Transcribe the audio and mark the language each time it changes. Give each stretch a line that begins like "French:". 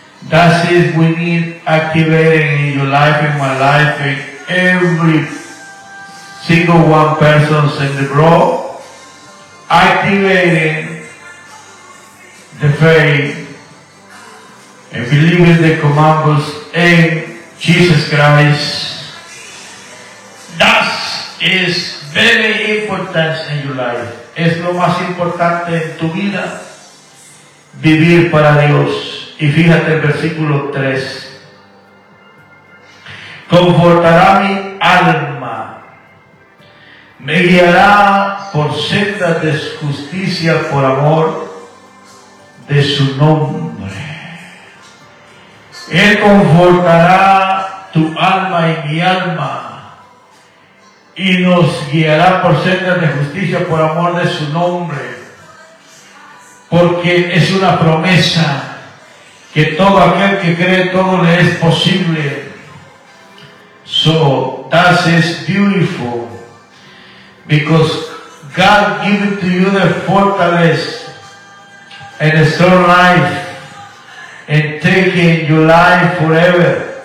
English: That is, we need activating in your life, in my life, in every single one person in the world, activating the faith and believing the commandments in Jesus Christ. That is very important in your life.
Spanish: Es lo más importante en tu vida, vivir para Dios. Y fíjate el versículo 3. Confortará mi alma, me guiará por sendas de justicia por amor de su nombre. Él confortará tu alma y mi alma, y nos guiará por sendas de justicia por amor de su nombre, porque es una promesa que todo aquel que cree, todo le es posible.
English: So that is beautiful, because God gives to you the fortaleza and a strong life and taking your life forever.